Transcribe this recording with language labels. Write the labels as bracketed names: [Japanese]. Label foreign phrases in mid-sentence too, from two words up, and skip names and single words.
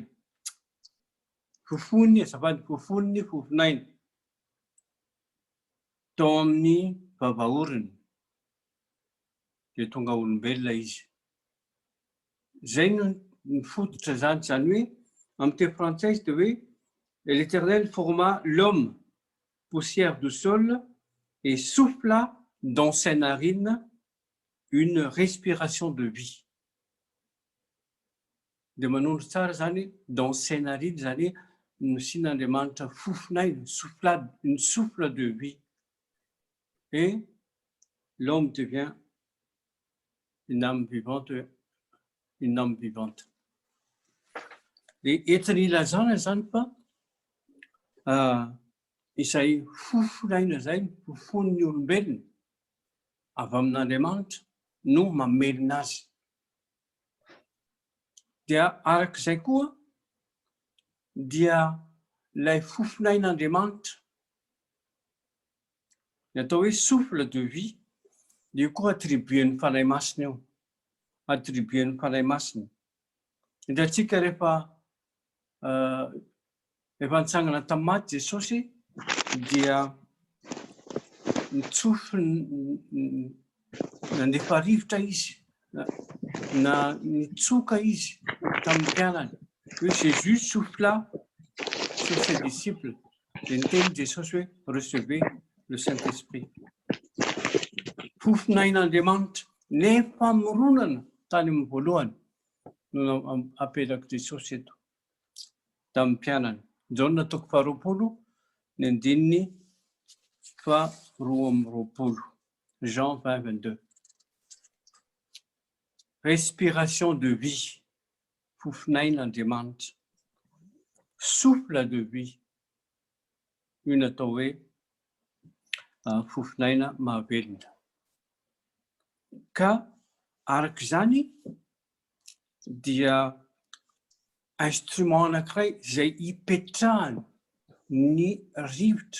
[Malagasy] Fofony azafady fofony fofinaina tao amin'ny vavaoriny dia tonga olombelona izy. Zay ny fototra zany hoe amin'ny teny frantsay izy dia hoe [French] l'Éternel forma l'homme poussière du sol et souffla dans ses narines une respiration de vie. [Malagasy] Dia manondro tsara zany [French] dans ses narines [Malagasy] zany nosian'Andriamanitra fofinaina, [French] une souffle de vie. Et l'homme devient une âme vivante, une âme vivante. [Malagasy] Et entiny ilazana zany fa izay fofinaina zay fofon'ny olombelona avy amin'Andriamanitra no mamelona azy. Dia arak'izay koa dia ilay fofinain'Andriamanitra ny atao hoe [French] souffle de vie [Malagasy] dia koa attribuen'ny fanahy masina eo, attribuen'ny fanahy masina. Hitantsika rehefa nitsangana tamin'ny maty Jesosy dia nitsofy nandefa rivotra izy na nitsoka izy tamin'ny mpianany hoe [French] Jésus souffla sur ses disciples [Malagasy] dia niteny Jesosy hoe [French] recevez le Saint-Esprit. [Malagasy] Fofinain'Andriamanitra nefa mironana tany amin'ny voalohany no apelako Jesosy eto tamin'ny mpianany. Jaona toko 20 ny andininy 12. [French] Jean 20:22. Respiration de vie, fofinain'Andriamanitra, souffle de vie, [Malagasy] io natao hoe fofinaina mahavelona. Ka arak'izany dia instrument anankiray izay hipetrahany ny rivotra.